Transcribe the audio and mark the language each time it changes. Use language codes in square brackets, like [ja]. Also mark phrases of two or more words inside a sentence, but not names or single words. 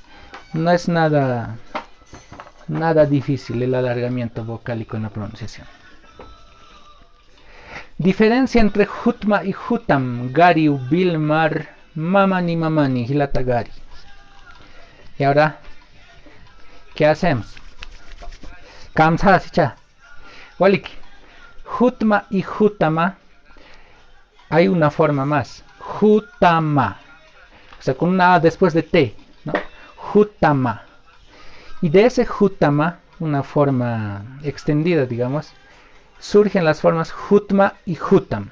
[es] No es nada difícil el alargamiento vocálico en la pronunciación. Diferencia entre Jutma y Jutam. [ay] Gari, Bilmar, Mamani, Mamani, Hilata Gari. [es] Y ahora, ¿qué hacemos? [ay] Kamsa, sicha. Walik. [es] Jutma y Jutama. Hay una forma más. Jutama. O sea, con una A después de T, ¿no? Jutama. Y de ese Jutama, una forma extendida, digamos, surgen las formas Jutma y Jutam.